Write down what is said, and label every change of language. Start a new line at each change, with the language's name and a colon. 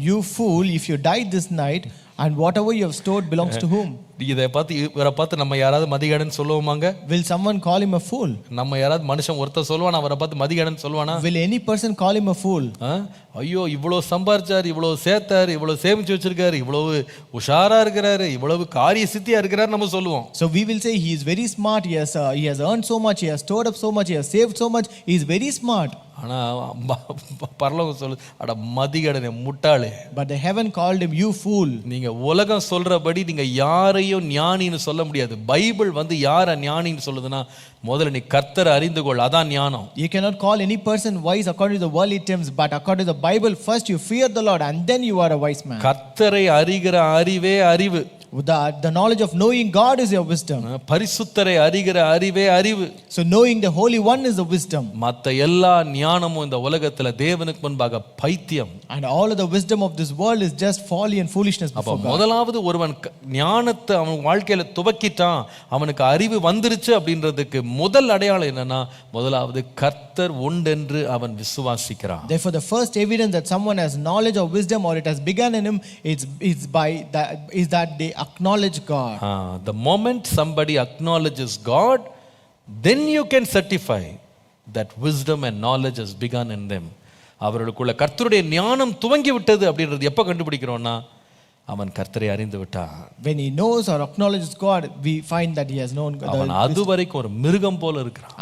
English: You fool, if you die this night, and whatever you have stored belongs to whom?
Tamil: இதை பார்த்து நம்ம யாராவது மதிகடன் சொல்லுவோமாங்க?
English: Will someone call him a fool?
Tamil: நம்ம யாராவது மனுஷன் ஒருத்தர் சொல்லுவானா அவரை பார்த்து மதிகடன் சொல்லுவானா?
English: Will any person call him a fool?
Tamil: ஐயோ, இவ்வளவு சம்பாரிச்சார், இவ்வளவு சேர்த்தார், இவ்வளவு சேமிச்சு வச்சிருக்காரு, இவ்வளவு உஷாரா இருக்கிறாரு, இவ்வளவு காரிய சித்தியா இருக்கிறாரு நம்ம சொல்லுவோம்.
English: So we will say he is very smart, he has earned so much, he has stored up so much, he has saved so much, he is very smart.
Tamil: ஆனா பரலோகம் சொல்லு, அட மதிகடனே முட்டாளே.
English: But the heaven called him, you fool.
Tamil: நீங்க உலகம் சொல்றபடி நீங்க யாரையும் ஞானின்னு சொல்ல முடியாது. பைபிள் யார ஞானின்னு சொல்லுதுன்னா, முதல்ல நீ கர்த்தரை அறிந்து கொள், அதான் ஞானம்.
English: You cannot call any person wise according to the worldly terms, but according to the Bible, first you fear the Lord and then you are a wise man.
Tamil: கர்த்தரை அறிகிற அறிவே அறிவு.
English: The knowledge of knowing God is your wisdom.
Tamil: பரிசுத்தரை அறிகிற அறிவே அறிவு.
English: So knowing the Holy One is the wisdom.
Tamil: மத்த எல்லா ஞானமும் இந்த உலகத்துல தேவனுக்கு முன்பாக பைத்தியம்.
English: And all of the wisdom of this world is just folly and foolishness before God.
Tamil: முதலாவது ஒருவன் ஞானத்தை அவன் வாழ்க்கையில துவக்கிட்டான், அவனுக்கு அறிவு வந்துருச்சு அப்படின்றதுக்கு முதல் அடையாளம் என்னன்னா, முதலாவது கர்த்தர் உண்டென்று அவன் விசுவாசிக்கிறான்.
English: Therefore the first evidence that someone has knowledge or wisdom or it has begun in him, is that they acknowledge God. The moment somebody acknowledges God, then you can certify that wisdom and knowledge has begun in them.
Tamil: அவர்களுக்குள்ள கர்த்தருடைய ஞானம் துவங்கி விட்டது அப்படின்றது எப்ப கண்டுபிடிக்கிறோம்னா, அவன் கர்த்தரை அறிந்து விட்டான்.
English: When he knows or acknowledges God, we find that he has known God.
Tamil: அவன் அதுவரைக்கும் ஒரு மிருகம் போல இருக்கிறான்.